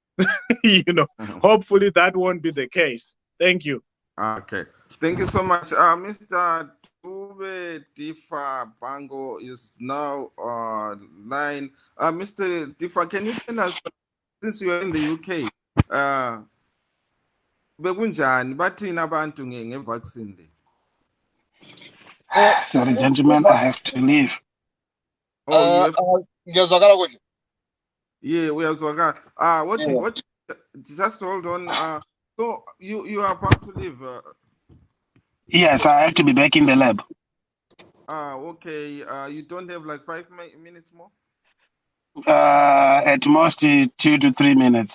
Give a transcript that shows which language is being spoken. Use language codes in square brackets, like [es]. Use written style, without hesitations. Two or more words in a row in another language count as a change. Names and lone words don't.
[en] Hopefully that won't be the case. Thank you. Okay. Thank you so much. Mr. Dube Difa Bango is now online. Mr. Difa, can you tell us, since you are in the UK, [nd] bekunjani bathini abantu nge-vaccine le? [en] Sorry, gentlemen, I have to leave. Oh, [nd] ngiyazwakala kuhle. Yeah, uyazwakala. [en] What? Just hold on. So you are about to leave. Yes, I have to be back in the lab. Okay. You don't have like 5 minutes more? At most 2 to 3 minutes.